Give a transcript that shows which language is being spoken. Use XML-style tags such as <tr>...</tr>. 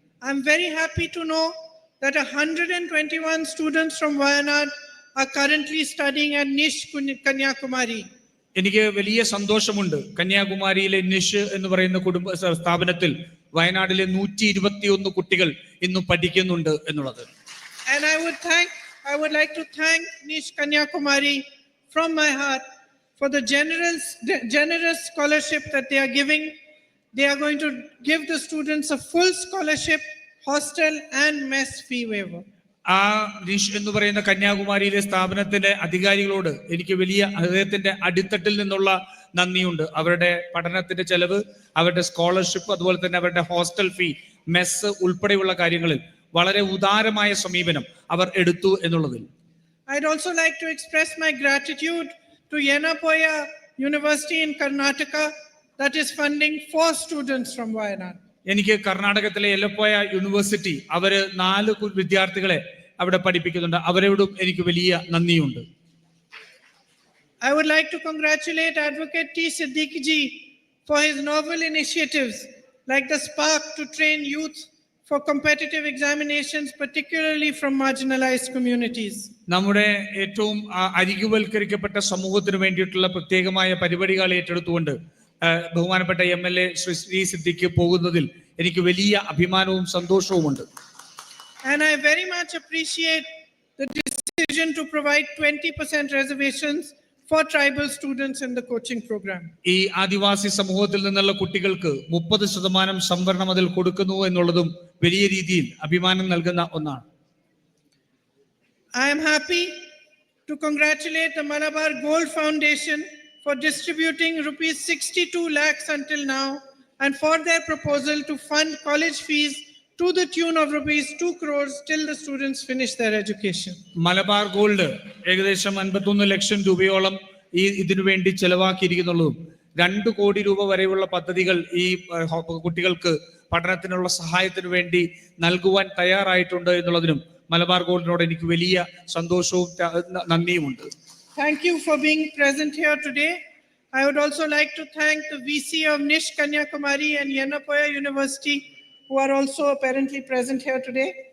<en>I am very happy to know that 121 students from Wayanad are currently studying at Nish Kanyakumari.</en> <ml>എനിക്ക് വലിയ സന്തോഷമുണ്ട്. കന്യാകുമാരിയിലെ നിഷ് എന്ന് പറയുന്ന കുടുംബ സ്ഥാപനത്തിൽ വയനാട്ടിലെ 121 കുട്ടികൾ ഇന്ന് പഠിക്കുന്നുണ്ട് എന്നുള്ളത്.</ml> <en>And I would like to thank Nish Kanyakumari from my heart for the generous scholarship that they are giving. They are going to give the students a full scholarship, hostel and mess fee waiver.</en> <ml>ആ നിഷ് എന്ന് പറയുന്ന കന്യാകുമാരിയിലെ സ്ഥാപനത്തിന്റെ അധികാരികളോട് എനിക്ക് വലിയ അദ്ദേഹത്തിന്റെ അടിത്തട്ടിൽ നിന്നുള്ള നന്ദിയുണ്ട്. അവരുടെ പഠനത്തിന്റെ ചെലവ്, അവരുടെ സ്കോളർഷിപ്പ്, അതുപോലെ തന്നെ അവരുടെ ഹോസ്റ്റൽ ഫീ, മെസ്സ് ഉൾപ്പെടെയുള്ള കാര്യങ്ങളിൽ വളരെ ഉദാരമായ സമീപനം അവർ എടുത്തു എന്നുള്ളതിൽ.</ml> <en>I'd also like to express my gratitude to Yenapoya University in Karnataka that is funding 4 students from Wayanad.</en> <ml>എനിക്ക് കർണാടകത്തിലെ യെല്ലപ്പോയ യൂണിവേഴ്സിറ്റി അവര് 4 വിദ്യാർത്ഥികളെ അവിടെ പഠിപ്പിക്കുന്നുണ്ട്. അവരോടും എനിക്ക് വലിയ നന്ദിയുണ്ട്.</ml> <en>I would like to congratulate Advocate T. Siddiq ji for his novel initiatives like the Spark to train youth for competitive examinations, particularly from marginalized communities.</en> <ml>നമ്മുടെ ഏറ്റവും അരികുവൽക്കരിക്കപ്പെട്ട സമൂഹത്തിന് വേണ്ടിയിട്ടുള്ള പ്രത്യേകമായ പരിപാടികൾ ഏറ്റെടുത്തുകൊണ്ട് ബഹുമാനപ്പെട്ട MLA ശ്രീ സിദ്ദിഖ് പോകുന്നതിൽ എനിക്ക് വലിയ അഭിമാനവും സന്തോഷവുമുണ്ട്.</ml> <en>And I very much appreciate the decision to provide 20% reservations for tribal students in the coaching program.</en> <ml>ഈ ആദിവാസി സമൂഹത്തിൽ നിന്നുള്ള കുട്ടികൾക്ക് 30% സംവരണം അതിൽ കൊടുക്കുന്നു എന്നുള്ളതും വലിയ രീതിയിൽ അഭിമാനം നൽകുന്ന ഒന്നാണ്.</ml> <en>I am happy to congratulate the Malabar Gold Foundation for distributing rupees 62 lakhs until now and for their proposal to fund college fees to the tune of rupees 2 crores till the students finish their education.</en> <ml>Malabar gold ഏകദേശം 51 ലക്ഷം രൂപയോളം ഇതിനു വേണ്ടി ചെലവാക്കിയിരിക്കുന്നുള്ളതും 2 കോടി രൂപ വരെയുള്ള പദ്ധതികൾ ഈ കുട്ടികൾക്ക് പഠനത്തിനുള്ള സഹായത്തിന് വേണ്ടി നൽകുവാൻ തയ്യാറായിട്ടുണ്ട് എന്നുള്ളതിനും മലബാർ ഗോൾഡിനോട് എനിക്ക് വലിയ സന്തോഷവും നന്ദിയുമുണ്ട്.</ml> <en>Thank you for being present here today. I would also like to thank the VC of Nish Kanyakumari and Yenapoya University who are also apparently present here today.</en>